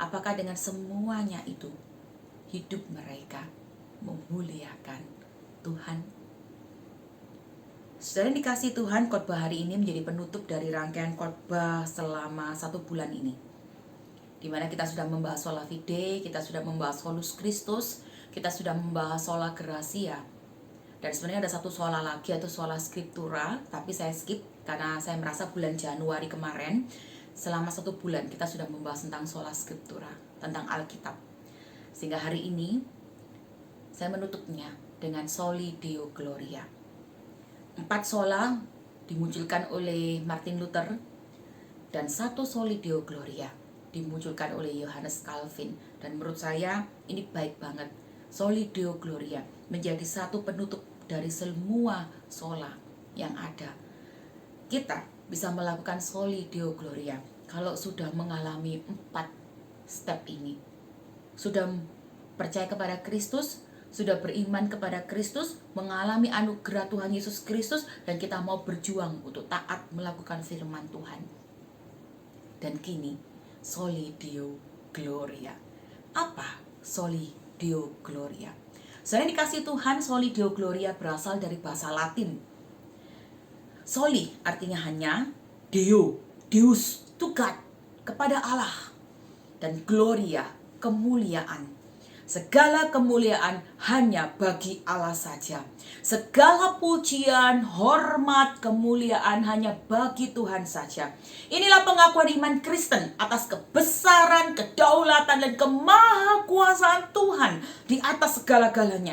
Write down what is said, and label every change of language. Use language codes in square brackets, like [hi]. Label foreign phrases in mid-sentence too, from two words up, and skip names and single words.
[id] Apakah dengan semuanya itu hidup mereka memuliakan Tuhan? Saudara yang dikasihi Tuhan, khotbah hari ini menjadi penutup dari rangkaian khotbah selama 1 bulan ini, di mana kita sudah membahas [la] sola fide, [id] kita sudah membahas [la] solus Christus, [id] kita sudah membahas [la] sola gratia. [id] Dan sebenarnya ada satu sola lagi, atau [la] sola scriptura, [id] tapi saya skip karena saya merasa bulan Januari kemarin selama 1 bulan kita sudah membahas tentang [la] sola scriptura, [id] tentang Alkitab. Sehingga hari ini saya menutupnya dengan [la] soli deo gloria. [id] 4 sola dimunculkan oleh Martin Luther, dan 1 [la] soli deo gloria [id] dimunculkan oleh Johannes Calvin. Dan menurut saya ini baik banget. [la] Soli deo gloria [id] menjadi satu penutup dari semua sola yang ada. Kita bisa melakukan [la] soli deo gloria [id] kalau sudah mengalami 4 step ini. Sudah percaya kepada Kristus, sudah beriman kepada Kristus, mengalami anugerah Tuhan Yesus Kristus, dan kita mau berjuang untuk taat melakukan firman Tuhan. Dan kini [la] soli deo gloria. [id] Apa [la] soli deo gloria? [id] Saudara dikasih Tuhan, [la] soli deo gloria [id] berasal dari bahasa Latin. Soli artinya hanya, [la] deo, deus, [en] to God, [id] kepada Allah, dan gloria, kemuliaan. Segala kemuliaan hanya bagi Allah saja. Segala pujian, hormat, kemuliaan hanya bagi Tuhan saja. Inilah pengakuan iman Kristen atas kebesaran, kedaulatan, dan kemahakuasaan Tuhan di atas segala-galanya.